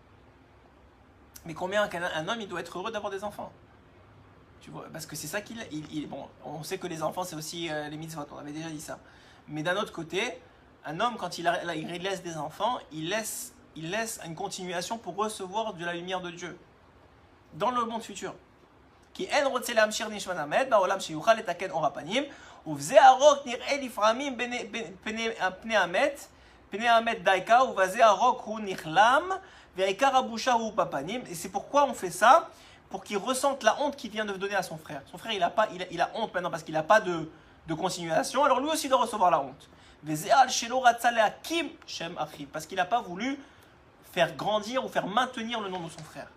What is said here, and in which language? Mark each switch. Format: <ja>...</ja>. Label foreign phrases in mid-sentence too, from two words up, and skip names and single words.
<fr>Mais combien un homme il doit être heureux d'avoir des enfants, tu vois, parce que c'est ça bon, on sait que les enfants c'est aussi les mitzvot, on avait déjà dit ça. Mais d'un autre côté, un homme quand il laisse des enfants, il laisse une continuation pour recevoir de la lumière de Dieu dans le monde futur. Qui en</fr> <he>רוצה להמשיך נשמת המת בעולם שיוכל לתקן אור הפנים ובזה הרוק נראה לפעמים פני המת דייקה ובזה הרוק הוא נכלם.</he> <fr>Et c'est pourquoi on fait ça, pour qu'il ressente la honte qu'il vient de donner à son frère. Son frère, il a honte maintenant parce qu'il n'a pas de continuation, alors lui aussi doit recevoir la honte. Parce qu'il n'a pas voulu faire grandir ou faire maintenir le nom de son frère.</fr>